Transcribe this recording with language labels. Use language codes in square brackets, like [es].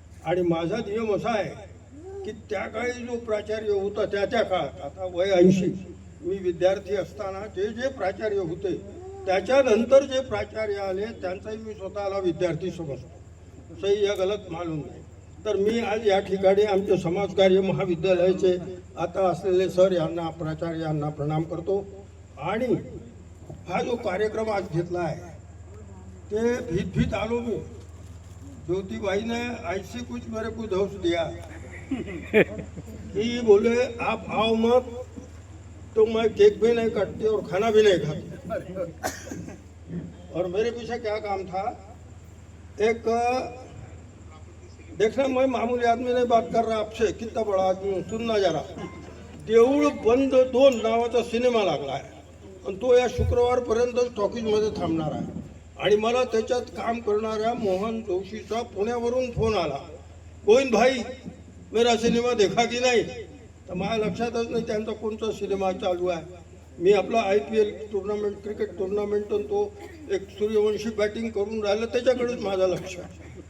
[mr] आणि माझा नियम असा आहे की त्या काळी जो प्राचार्य होता त्या काळात, आता वय 80, मी विद्यार्थी असताना जे प्राचार्य होते त्याच्यानंतर जे प्राचार्य आले त्यांचाही मी स्वतःला विद्यार्थी समजतो. [hi] सही या गलत मालूम [mr] नाही. तर मी आज या ठिकाणी आमचे समाजकार्य महाविद्यालयाचे आता असलेले सर यांना, प्राचार्य यांना प्रणाम करतो. आणि हा जो कार्यक्रम आज घेतला आहे ते भीत आलो मी. [hi] ज्योतिबाई ने ऐसे कुछ मेरे को दोष दिया कि बोले आप आओ मत तो मैं केक भी नहीं काटती और खाना भी नहीं खाती. और मेरे पीछे क्या काम था, एक देखना मैं मामूली आदमी नहीं बात कर रहा आपसे, कितना बड़ा आदमी हूँ, सुनना जरा. [mr] देऊळ बंद 2 नावाचा सिनेमा लागला आहे आणि तो या शुक्रवारपर्यंत टॉकीजमध्ये थांबणार आहे. आणि मला त्याच्यात काम करणाऱ्या मोहन जोशीचा पुण्यावरून फोन आला, गोविंद भाई [hi] मेरा सिनेमा देखा की नाही. [mr] तर माझ्या लक्षातच नाही त्यांचा कोणता सिनेमा चालू आहे. मी आपला IPL टुर्नामेंट, क्रिकेट टुर्नामेंट, तो एक सूर्यवंशी बॅटिंग करून राहिलं त्याच्याकडेच माझं लक्ष आहे.